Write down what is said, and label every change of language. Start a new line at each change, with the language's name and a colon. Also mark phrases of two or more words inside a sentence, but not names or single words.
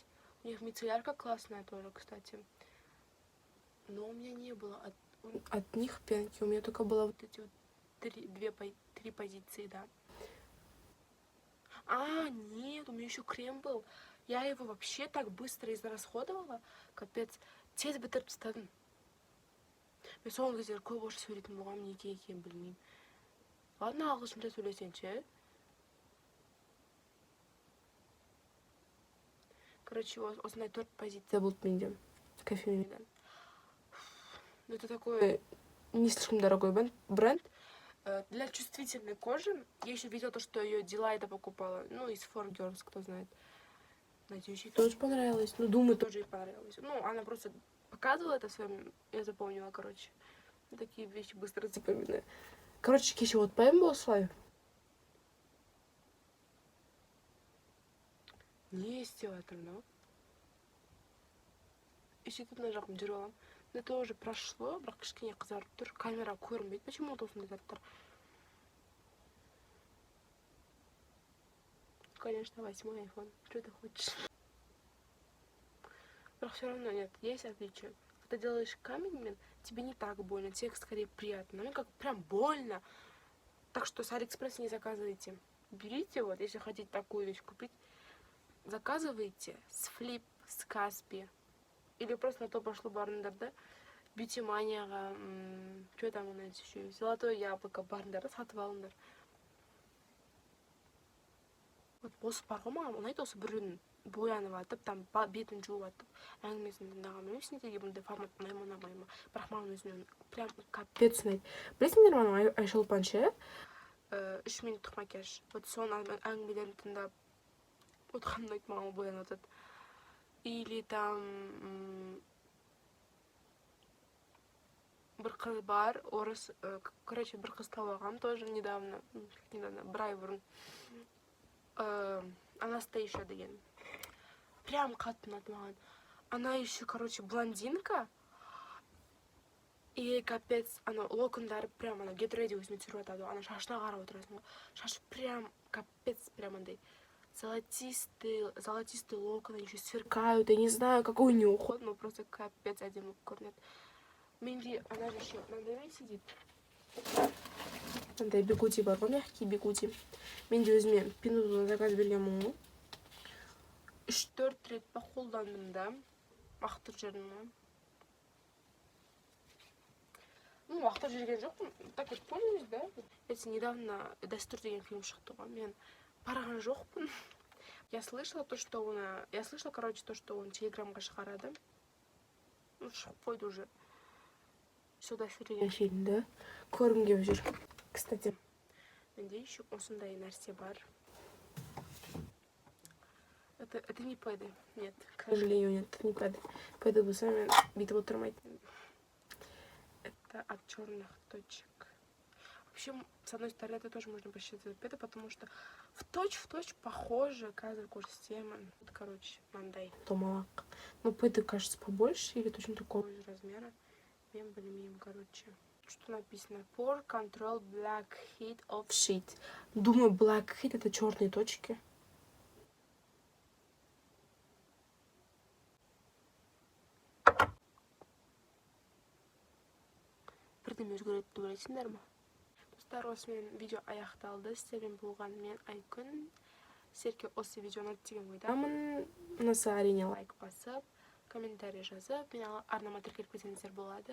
Russian: У них мицеллярка классная тоже, кстати. Но у меня не было от них пенки. У меня только было вот эти вот три позиции, да. Нет, у меня еще крем был. Я его вообще так быстро израсходовала.
Kazakh: Капец. Тез бітіріп тастадым. Мен соңғы кездері көп орысша сөйлейтін болғанмын, неге екенін білмеймін. Ладно, ағылшынша сөйлесеңші. Осындай 4 позиция болды менде. Кофемидан.
Russian: Это такой не слишком дорогой бренд. Для чувствительной кожи. Я еще видела то, что ее Дилайда покупала. Из Four Girls, кто знает. Надеюсь, ей тоже понравилось. Думаю, тоже ей понравилось. Она просто показывала это в своем... Я запомнила, такие вещи быстро запоминаю.
Kazakh: Кеше вот поем болсылай. не істеп жатырмын? Сөйтіп мына жағым жүріп аламын.
Russian: Это уже прошло,
Kazakh: бірақ кішкене қызарып тұр. Камера көрінбейді. Почему осындай заттар?
Russian: Конечно, 8-й iPhone. Что ты хочешь? Но все равно нет, есть отличие. Когда делаешь камень, тебе не так больно, тебе скорее приятно. Мне как прям больно. Так что с Алиэкспресса не заказывайте. Берите вот, если хотите такую вещь купить, заказывайте с Flip, с Каспи. Или просто на то пошло барындарда. Бьютиманияға, что там у нас еще?
Kazakh: Золотое яблоко барындарда сатып алыңдар. Вот осы бар ғой маған ұнайды, осы біреуін боянып атып, там бетін жуып атып, әңгімесін тыңдаған. Білмейсің неге бұндай формат ұнай ма. Бірақ маған өзіме
Russian: прям капец
Kazakh: ұнайды. Білесіңдер ме анау Айшолпан ше? 3 минуттық макияж. Вот соның әңгімелерін тыңдап отырған ұнайды маған боянып атады. Или там бір қыз бар, орыс, короче, бір қыз тауып алғам
Russian: тоже недавно,
Kazakh: бір ай бұрын. Анастейша деген. Прям қатты ұнады маған.
Russian: Она еще, короче, блондинка. И капец,
Kazakh: ана локондары прям, ана
English: get ready
Kazakh: өзіме түсіріп атады. Ана шашына қарап отырасың. Шашы
Russian: прям, капец, прям
Kazakh: андай.
Russian: Золотистые локоны еще сверкают. Я не знаю, какой у нее уход, но просто капец
Kazakh: әдемі көрінеді. Менде,
Russian: она же еще мынандай сидит.
Kazakh: Мындай бигуди бар ғой,
Russian: мягкий бигуди.
Kazakh: Менде өзіме пинудан заказ бергенмін ғой. 3-4 рет па қолдандым да. Мақтып жүрдім ғой. Ну, мақтып жүрген жоқпын.
Russian: Так вот, пользуюсь, да? Это недавно
Kazakh: Дәстүр деген фильм шықты ғой. Мен барған жоқпын.
Russian: Я слышала, короче, то, что он
Kazakh: телеграмға шығарады. Ну, шығып қойды уже. Дәстүр деген фильмді көргім келіп жүр. Кстати, менде еще осындай нәрсе бар.
Russian: Это не пэды. Нет, к сожалению, нет, это не пэды. Пэды болса мен бүйтіп отырмайтын. Это от черных точек. Вообще, с одной стороны, это тоже можно посчитать пэды, потому что в точь похоже
Kazakh: казір көрсетемін. Короче, мандай. Томалак.
Russian: Ну, пэды, кажется, побольше или точно такого же размера.
Kazakh: Мен білмеймін, короче.
Russian: Что написано?
English: Pore Control Blackhead of Sheet.
Russian: Думаю, Blackhead это черные точки.
Kazakh: Бірдеме өзгереді деп ойлайсыңдар ма? Достар, осымен видео аяқталды. Сіздермен болған мен Айкүн. Сіздерге осы видео ұнады деген ойдамын. Ұнаса әрине лайк басып, комментарий жазып, мен арнама тіркеліп кетсеңіздер болады.